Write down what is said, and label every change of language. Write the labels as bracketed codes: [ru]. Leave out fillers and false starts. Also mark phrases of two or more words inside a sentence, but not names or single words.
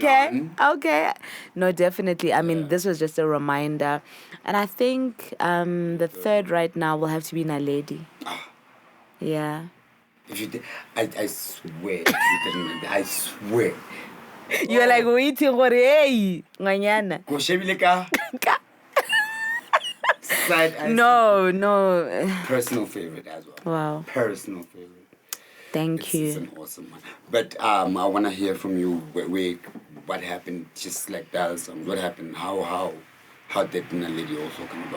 [en] Okay. No, definitely. I mean, this was just a reminder. And I think the third right now will have to be Naledi. Yeah. If you did, I swear, if you didn't remember, I swear. You're like waiting for hey, nganyana. [st] Go shebile ka. [en] No. Personal favorite as well. Wow. Personal favorite. Thank you. It's an awesome one. But I want to hear from you. What happened? Just like that song. What happened? How did Naledi also come about?